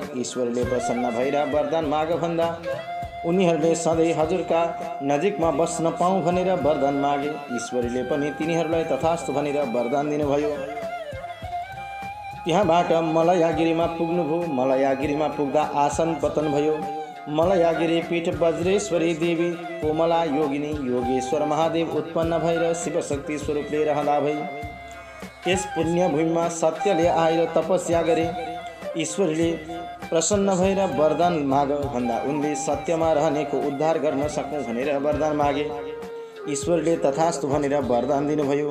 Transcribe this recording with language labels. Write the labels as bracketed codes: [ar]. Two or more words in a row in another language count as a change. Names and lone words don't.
[ne] ईश्वरले प्रसन्न भएर वरदान माग भन्दा उनीहरूले सधैँ हजुरका नजिकमा बस्न पाऊँ भनेर वरदान मागे। ईश्वरले पनि तिनीहरूलाई तथास्तु भनेर वरदान दिनुभयो। त्यहाँबाट मलयागिरीमा पुग्नुभयो। मलयागिरीमा पुग्दा आसन पतन भयो। मलयागिरी पीठ वज्रेश्वरी देवी कोमला योगिनी योगेश्वर महादेव उत्पन्न भएर शिवशक्ति स्वरूपले रहँदा भए। त्यस पुण्यभूमिमा सत्यले आएर तपस्या गरे। ईश्वरले प्रसन्न भएर वरदान माग भन्दा उनले सत्यमा रहनेको उद्धार गर्न सकौँ भनेर वरदान मागे। ईश्वरले तथास्तु भनेर वरदान दिनुभयो।